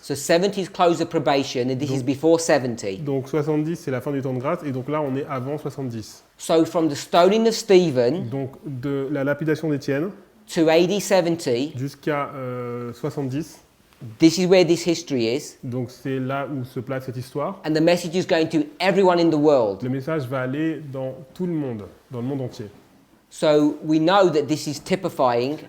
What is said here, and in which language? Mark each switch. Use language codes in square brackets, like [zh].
[en] So 70 is close of probation, and this is before 70. [fr] Donc 70, c'est la fin du temps de grâce, et donc là, on est avant 70. [en] So from the stoning of Stephen [fr] Donc de la lapidation d'Étienne [en] to AD 70, [fr] jusqu'à 70, [en] this is where this history is, [fr] donc c'est là où se place cette histoire. [en] and the message is going to everyone in the world. [fr] Le message va aller dans tout le monde, dans le monde entier. [en] So we know that this is typifying